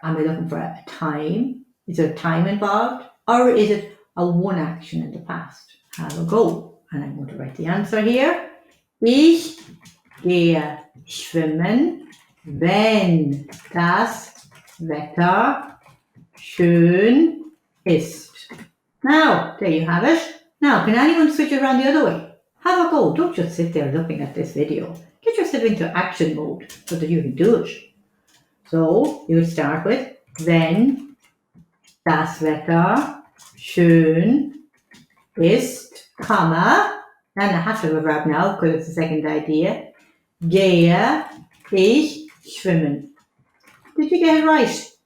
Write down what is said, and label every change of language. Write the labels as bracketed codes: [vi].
[en] Am I looking for a time? Is there a time involved? Or is it a one action in the past? Have a go. And I'm going to write the answer here. [de] Ich gehe schwimmen, wenn das Wetter schön ist. [en] Now, there you have it. Now, can anyone switch it around the other way? Have a go. Don't just sit there looking at this video. Get yourself into action mode so that you can do it. So, you would start with, [de] wenn das Wetter schön ist, [en] comma, and I have to have a verb now because it's the second idea, [de] gehe ich schwimmen. [en] Did you get it right?